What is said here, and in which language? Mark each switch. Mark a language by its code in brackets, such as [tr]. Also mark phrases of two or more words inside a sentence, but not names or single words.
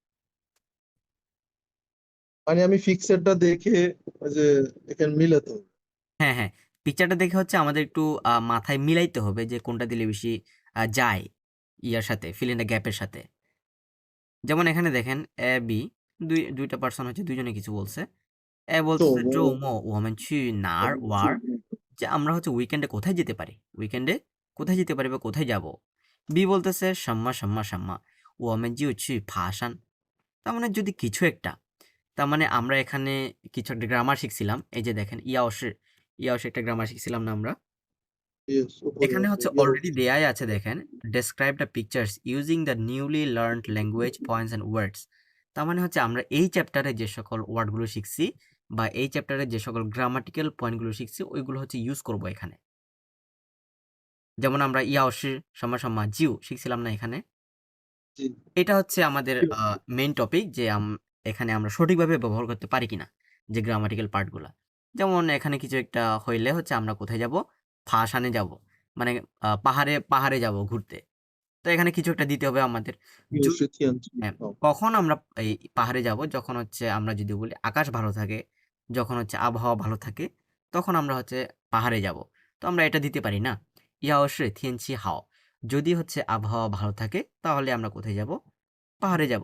[bn] মানে আমি ফিক্সারটা দেখে ওই যে এখানে মিলাতে হবে হ্যাঁ, হ্যাঁ। পিকচারটা দেখে হচ্ছে আমাদের একটু মাথায় মিলাইতে হবে যে কোনটা দিলে বেশি যায় ইয়ার সাথে, [en] fill in the gap [bn] এর সাথে। যেমন এখানে দেখেন এ, বি ২ টা পারসন হচ্ছে ২ জনে কিছু বলছে। এ [zh] 周 [bn] বলতেছে 周 [zh] 末末我们去哪我儿们玩去儿? [bn] যে আমরা হচ্ছে উইকেন্ডে কোথায় যেতে পারি? উইকেন্ডে কোথায় যেতে পারি বা কোথায় যাব? বি বলতেছে [zh] 什么 我们就去爬山 [bn] তার মানে যদি কিছু একটা তার মানে আমরা এখানে কিছু একটা গ্রামার শিখছিলাম। এই যে দেখেন ইয়াওশি একটা গ্রামার শিখছিলাম না আমরা? ইয়েস উপরে এখানে আছে হচ্ছে ইয়াও অলরেডি দেয়াই আছে দেখেন। [en] Describe the pictures using the newly learned language points and words. [bn] তার মানে হচ্ছে আমরা এই চ্যাপ্টারে যে সকল ওয়ার্ডগুলো শিখছি বা এই চ্যাপ্টারে যে সকল [en] grammatical points [bn] শিখছি ওইগুলো হচ্ছে ইউজ করব এখানে। যেমন আমরা ইয়াওশি সমান জিউ শিখছিলাম না এখানে? জি এটা হচ্ছে আমাদের মেইন টপিক যে এখানে আমরা সঠিকভাবে ব্যবহার করতে পারি কিনা যে [en] grammatical parts. [bn] যেমন এখানে কিছু একটা হইলে হচ্ছে আমরা কোথায় যাব? ফাশানে যাব। মানে পাহাড়ে যাব ঘুরতে। তো এখানে কিছু একটা দিতে হবে আমাদের। জু [zh] 又是天气 [bn] হ্যাঁ, [zh] 好 [bn] কখন আমরা এই পাহাড়ে যাব? যখন হচ্ছে আমরা যদি বলি আকাশ ভালো থাকে, যখন হচ্ছে আবহাওয়া ভালো থাকে তখন আমরা হচ্ছে পাহাড়ে যাব। তো আমরা এটা দিতে পারি না। ইয়া অবশ্যই [zh] 天气好, [bn] যদি হচ্ছে আবহাওয়া ভালো থাকে তাহলে আমরা কোথায় যাব? পাহাড়ে যাব।